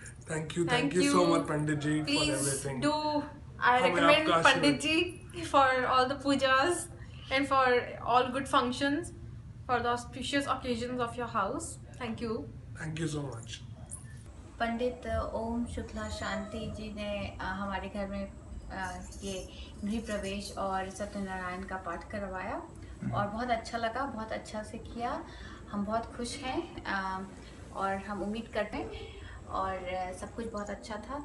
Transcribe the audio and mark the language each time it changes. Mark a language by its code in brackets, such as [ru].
[en] Thank you so much Pandit ji for everything. I recommend Pandit ji for all the pujas and for all good functions, for the auspicious occasions of your house. Thank you. Thank you so much. [hi] पंडित ओम शुक्ला शांति जी ने हमारे घर में ये गृह प्रवेश और सत्यनारायण का पाठ करवाया, और बहुत अच्छा लगा, बहुत अच्छा से किया। हम बहुत खुश हैं, और हम उम्मीद करते हैं, और सब कुछ बहुत अच्छा था।